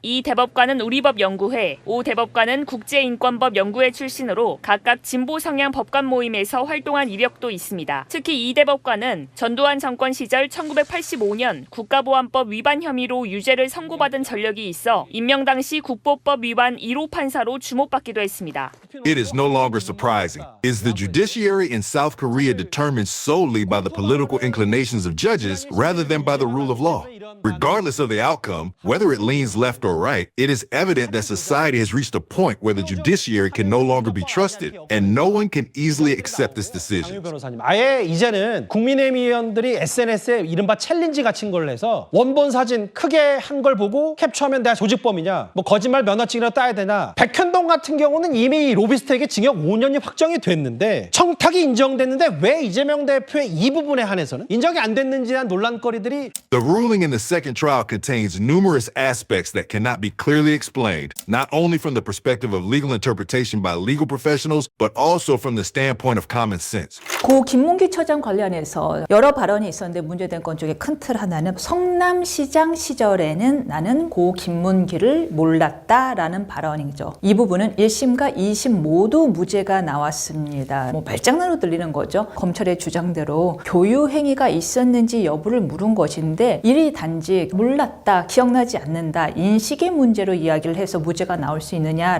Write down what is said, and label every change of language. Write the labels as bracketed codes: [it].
[ko] 이 대법관은 우리법연구회, 오 대법관은 국제인권법 연구회 출신으로 각각 진보 성향 법관 모임에서 활동한 이력도 있습니다. 특히 이 대법관은 전두환 정권 시절 1985년 국가보안법 위반 혐의로 유죄를 선고받은 전력이 있어 임명 당시 국보법 위반 1호 판사로 주목받기도 했습니다. [en] It is no longer surprising. Is the judiciary in South Korea determined solely by the political inclinations of judges rather than by the rule of law? Regardless of the outcome, whether it leans left or right, it is evident that society has reached a point where the judiciary can no longer be trusted, and no one can easily accept this decision. [ko] 변호사님, 아예 이제는 국민의힘 의원들이 SNS에 이른바 챌린지 같은 걸 해서 원본 사진 크게 한 걸 보고 캡처하면 내가 조직범이냐, 뭐 거짓말 면허증이라도 따야 되나. 백현동 같은 경우는 이미 로비스트에게 징역 5년이 확정이 됐는데 청탁이 인정됐는데 왜 이재명 대표의 이 부분에 한해서는 인정이 안 됐는지에 대한 논란거리들이. [en] The ruling in the second trial contains numerous aspects that cannot be clearly explained, not only from the perspective of legal interpretation by legal professionals, but also from the standpoint of common sense. [ko] 고 김문기 처장 관련해서 여러 발언이 있었는데 문제된 건 중에 큰 틀 하나는 성남시장 시절에는 나는 고 김문기를 몰랐다라는 발언이죠. 이 부분은 1심과 2심 모두 무죄가 나왔습니다. 뭐 말장난으로 들리는 거죠. 검찰의 주장대로 교유 행위가 있었는지 여부를 물은 것인데 이리 단지 몰랐다, 기억나지 않는다, 인식의 문제로 이야기를 해서 무죄가 나올 수 있느냐.